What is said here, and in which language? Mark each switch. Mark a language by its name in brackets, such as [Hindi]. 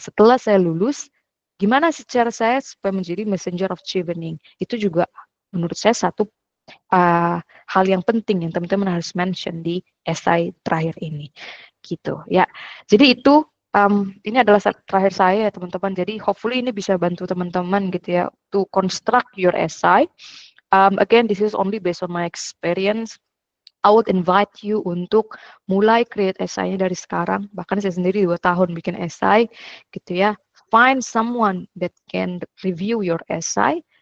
[Indonesian] Setelah saya lulus, gimana sih cara saya supaya menjadi [English] messenger of chevening? [Indonesian] Itu juga menurut saya satu hal yang penting yang teman-teman harus mention di esai terakhir ini gitu ya. Jadi itu ini adalah terakhir saya ya teman-teman. Jadi hopefully ini bisa bantu teman-teman gitu ya [English] to construct your essay. Again, this is only based on my experience. I would invite you [Indonesian] untuk mulai create esainya dari sekarang. Bahkan saya sendiri 2 tahun bikin esai gitu ya. [English] Find someone that can review your essay.